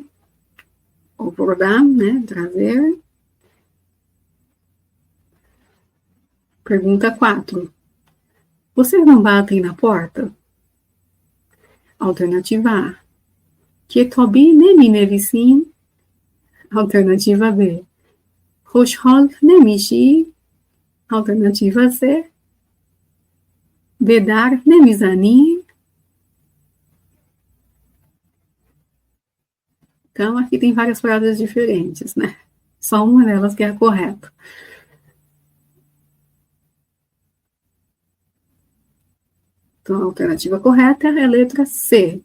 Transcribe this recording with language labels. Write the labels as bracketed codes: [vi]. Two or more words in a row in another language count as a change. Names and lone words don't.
[pt] Ovordar, né? Trazer. Pergunta 4. Vocês não batem na porta? Alternativa A. [fa] کتابی نمی‌نویسیم. [pt] Alternativa B. [fa] خوشحال نمیشی. [pt] Alternativa C. [fa] به در نمیزنی. [pt] Então, aqui tem várias frases diferentes, né? Só uma delas que é a correta. Então, a alternativa correta é a letra C.